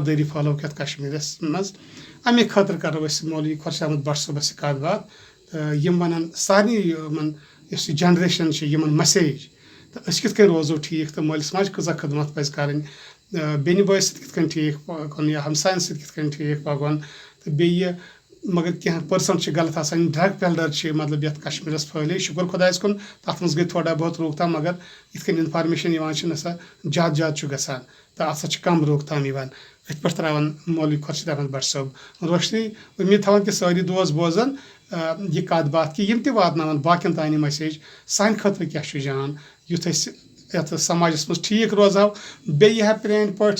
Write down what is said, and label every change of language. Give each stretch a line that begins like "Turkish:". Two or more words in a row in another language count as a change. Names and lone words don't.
Kashmiri: دٲری پھٔہلٲوٕکھ یتھ کشمیٖرس منٛز امے خٲطرٕ کرو أسۍ مولوی خورشید احمد بٹ صٲبس سۭتۍ کتھ باتھ تہٕ یم ونن سارنٕے یِمن یُس یہِ جنریشن چھِ یِمن مسیج تہٕ أسۍ کِتھ کٔنۍ روزو ٹھیٖک تہٕ مٲلِس ماجہِ کۭژاہ خدمت پزِ کرٕنۍ بیٚنہِ بٲیِس سۭتۍ کِتھ کٔنۍ ٹھیٖک پکُن یا ہمساین سۭتۍ کِتھ کٔنۍ ٹھیٖک پکُن تہٕ بیٚیہِ مگر کینٛہہ پٔرسنٹ چھِ غلط آسان
English: drug peddler
Kashmiri: چھِ مطلب یتھ کشمیٖرس پھٔہلے شُکر خۄدایس کُن تتھ منٛز گٔے تھوڑا بہت روک تھام مگر یِتھ کٔنۍ انفارمیشن یِوان چھِ نہ سا زیادٕ زیادٕ چھُ گژھان تہٕ اتھ سا چھِ کم روک تھام یِوان أتھۍ پٮ۪ٹھ تراوان مولوی خورشید احمد بٹ صٲب روشنی اُمید تھاوان کہِ سٲری دوس بوزن یہِ کتھ باتھ کہِ یِم تہِ واتناون باقین تانۍ یہِ مسیج سانہِ خٲطرٕ کیاہ چھُ جان یُتھ أسۍ یتھ سماجس منٛز ٹھیٖک روزہو بیٚیہِ یی ہا پرٛانہِ پٲٹھۍ